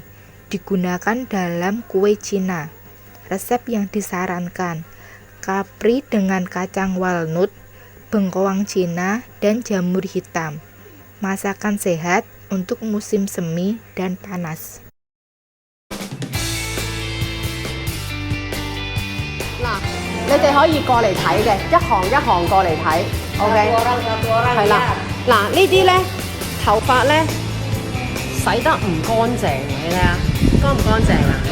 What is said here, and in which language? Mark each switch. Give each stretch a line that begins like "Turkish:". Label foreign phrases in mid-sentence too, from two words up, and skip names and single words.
Indonesian: Digunakan dalam kue Cina. Resep yang disarankan: kapri dengan kacang walnut, bengkoang Cina, dan jamur hitam. Masakan sehat untuk musim semi dan panas.
Cantonese: 嗱，你哋可以過嚟睇嘅，一行一行過嚟睇 ，OK？係啦，嗱呢啲咧頭髮咧洗得唔乾淨，你睇下乾唔乾淨啊？